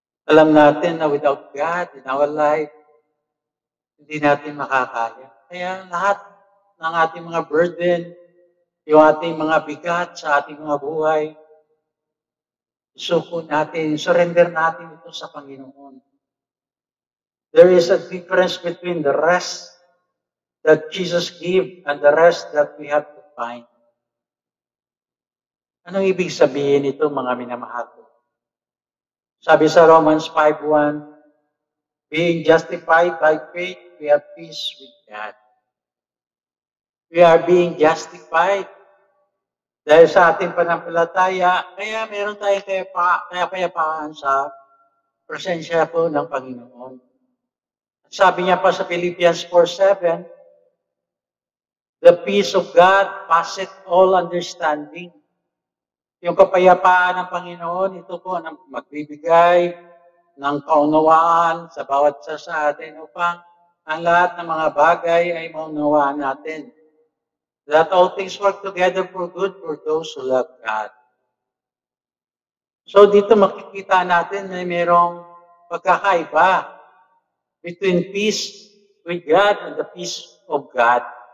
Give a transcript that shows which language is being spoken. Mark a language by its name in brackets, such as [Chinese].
[Filipino] Alam natin na [English] without God in our life, [Filipino] hindi natin makakaya. Kaya lahat ng ating mga burden, yung ating mga bigat sa ating mga buhay, suko natin, surrender natin ito sa Panginoon. [English] There is a difference between the rest that Jesus gave and the rest that we have to find. [Filipino] Anong ibig sabihin nito, mga minamahal ko? Sabi sa [English] Romans 5:1, being justified by faith, we have peace with God. We are being justified [Filipino] dahil sa ating panampalataya, kaya meron tayong kayapaan sa presensya po ng Panginoon. Sabi niya pa sa [English] Philippians 4:7, the peace of God passeth all understanding. [Filipino] Yung kapayapaan ng Panginoon, ito po ang magbibigay ng kaunawaan sa bawat isa sa atin upang ang lahat ng mga bagay ay maunawaan natin. [English] That all things work together for good for those who love God. [Filipino] So dito makikita natin na mayroong pagkakaiba [English] between peace with God and the peace of God.